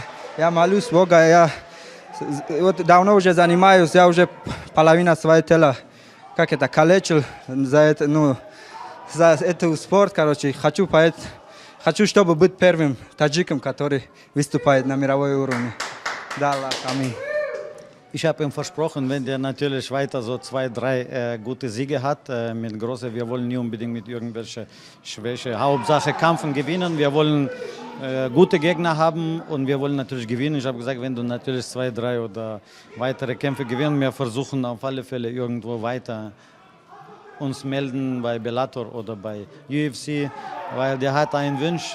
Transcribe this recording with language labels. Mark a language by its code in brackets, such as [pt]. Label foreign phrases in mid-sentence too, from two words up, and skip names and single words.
[ru] Я молюсь Бога, я вот давно уже занимаюсь, я уже половину своего тела, как это, калечил за этот спорт, короче. Хочу, чтобы быть первым таджиком, который выступает на мировой уровне. Да, Аллах, аминь. [de] Ich habe ihm versprochen, wenn der natürlich weiter so 2, 3 gute Siege hat, mit große, wir wollen nie unbedingt mit irgendwelcher Schwäche. Hauptsache kämpfen, gewinnen. Wir wollen gute Gegner haben und wir wollen natürlich gewinnen. Ich habe gesagt, wenn du natürlich 2, 3 oder weitere Kämpfe gewinnen, wir versuchen auf alle Fälle irgendwo weiter uns melden bei Bellator oder bei UFC, weil der hat einen Wunsch.